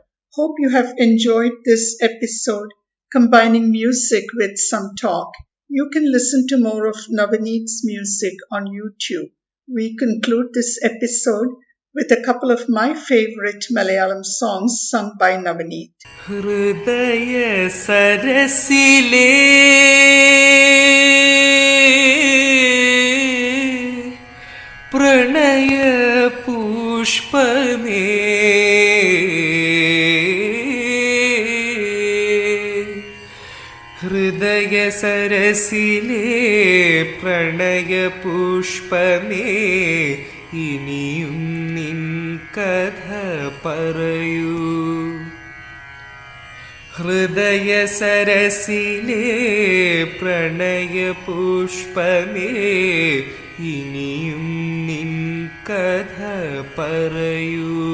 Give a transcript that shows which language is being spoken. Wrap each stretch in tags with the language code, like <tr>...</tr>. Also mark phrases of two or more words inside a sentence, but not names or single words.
<en>Hope you have enjoyed this episode, combining music with some talk. You can listen to more of Navaneeth's music on YouTube. We conclude this episode with a couple of my favorite Malayalam songs sung by Navaneeth.</en> <ml>ഹൃദയ സരസിലെ പ്രണയ പുഷ്പമേ ഹൃദയ സരസിലെ പ്രണയ പുഷ്പമേ ഇനിയും നിൻ കഥ പറയൂ ഹൃദയ സരസിലെ പ്രണയ പുഷ്പമേ ഇനിയും നിൻ കഥ പറയൂ</ml>